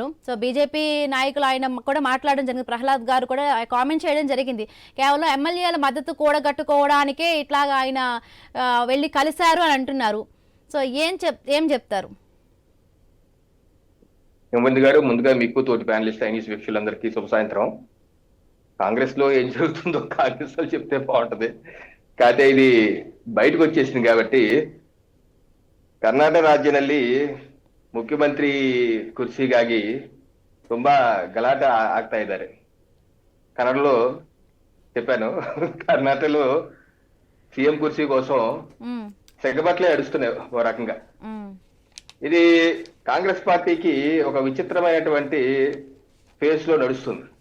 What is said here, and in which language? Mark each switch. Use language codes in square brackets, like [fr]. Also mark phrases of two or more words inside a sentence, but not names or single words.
[te] సో బీజేపీ నాయకులు ఆయన కూడా మాట్లాడడం జరిగింది. ప్రహ్లాద్ గారు కూడా కామెంట్ చేయడం జరిగింది, కేవలం ఎమ్మెల్యేల మద్దతు కూడగట్టుకోవడానికే ఇట్లాగా ఆయన వెళ్ళి కలిశారు అని అంటున్నారు. సో ఏం చెప్తారు? ముందుగా మీకు తోటి ప్యానలిస్ట్ చైనీస్ వీక్షకులందరికీ శుభ సాయంత్రం. కాంగ్రెస్ లో ఏం జరుగుతుందో కాంగ్రెస్ లో చెప్తే బాగుంటది. కాకపోతే ఇది బయటకు వచ్చేసింది కాబట్టి [kn] ಕರ್ನಾಟಕ ರಾಜ್ಯದಲ್ಲಿ ಮುಖ್ಯಮಂತ್ರಿ ಕುರ್ಚಿಗಾಗಿ ತುಂಬಾ ಗಲಾಟೆ ಆಗ್ತಾ ಇದ್ದಾರೆ. [te] కన్నడలో చెప్పాను. కర్ణాటకలో సీఎం కుర్చీ కోసం సెగబట్లే అడుస్తున్నాయి ఓ రకంగా. ఇది కాంగ్రెస్ పార్టీకి ఒక విచిత్రమైనటువంటి ఫేజ్ లో నడుస్తుంది.